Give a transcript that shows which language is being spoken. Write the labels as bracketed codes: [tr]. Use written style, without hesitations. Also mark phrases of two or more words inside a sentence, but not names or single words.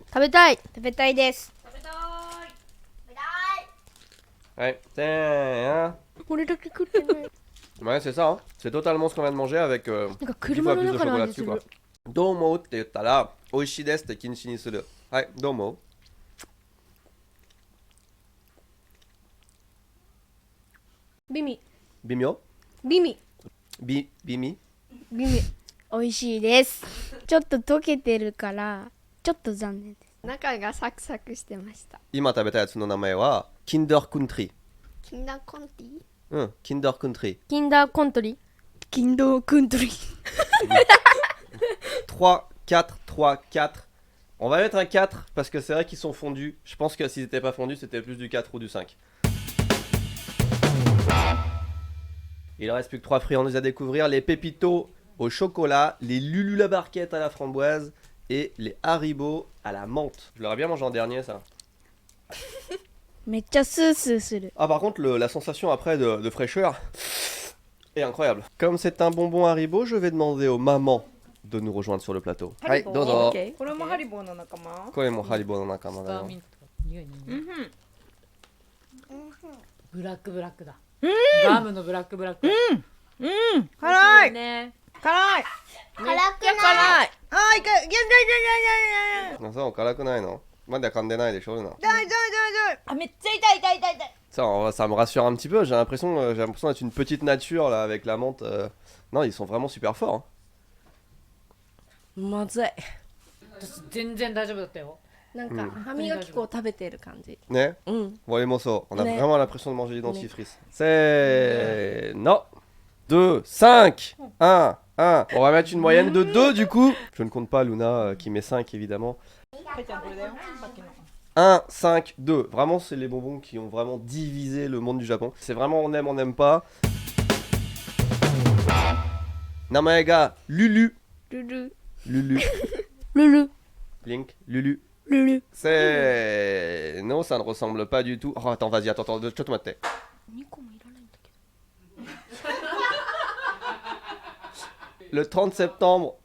[ja] 食べたい。食べたいです。 [fr] Ouais. Tiens, [ja] 俺だけ食ってない。 [fr] Ouais, c'est ça. Hein. C'est totalement ce qu'on vient de manger avec [ja] なんか [fr] 10 fois [ja] 車の [fr] plus de [ja] 中の [fr] chocolat [ja] 味す [fr] dessus. [ja] る [fr] Quoi. [ja] どう思うって言ったら、美味しいですって禁止にする。はい、どう思う？ビミ。微妙？ビミ。微妙？ビミ。美味しいです。ちょっと溶けてるからちょっと残念です。中がサクサクしてました。今食べたやつの名前は [en] Kinder Country。 [ja] キンダーコンティ？うん、 [en] Kinder Country。 [ja] キンダーコントリー。キンドークントリー。 [fr] 3, 4, 3, 4. On va mettre un 4 parce que c'est vrai qu'ils sont fondus. Je pense que s'ils n'étaient pas fondus, c'était plus du 4 ou du 5. Il ne reste plus que 3 friandises à découvrir. Les Pépitos au chocolat, les Lulu la barquette à la framboise et les Haribo à la menthe. Je l'aurais bien mangé en dernier ça. [ja] めっちゃスースーする。 [fr] Ah par contre la sensation après de fraîcheur est incroyable. Comme c'est un bonbon Haribo, je vais demander aux mamans de nous rejoindre sur le plateau. [ja] Hai, dozo. これもハリボーの仲間。これもハリボーの仲間だよ。ミント匂いね。ブラックだ。ガムのブラック。辛い。ね。辛い。辛くない。あ、いけ、いけ、いけ、いけ、いけ、いけ。あ、そう辛くないの？まだ噛んでないでしょ、Luna. 痛い痛い痛い痛い。あ、めっちゃ痛い痛い痛い痛い。 [fr] Ça me rassure un petit peu, j'ai l'impression d'être une petite nature là avec la menthe. Non, ils sont vraiment super forts. Hein. [ja] まずい。私全然大丈夫だったよ。なんか歯磨き粉を食べてる感じ。 Ne? うん。 [fr] Bon, les morceaux, on a [ja] Ne. [fr] vraiment l'impression de manger du dentifrice. C'est. Non 2, 5, 1, 1. On va mettre une moyenne de 2 du coup. Je ne compte pas Luna qui met 5 évidemment. 1, 5, 2. Vraiment, c'est les bonbons qui ont vraiment divisé le monde du Japon. C'est vraiment on n'aime pas. [ja] 名前が Lulu. Lulu. Lulu. Lulu. Link. Lulu. Lulu. [fr] C'est. Non, ça ne ressemble pas du tout. Oh, attends, vas-y, attends, je te mate. Le 30 septembre 2022.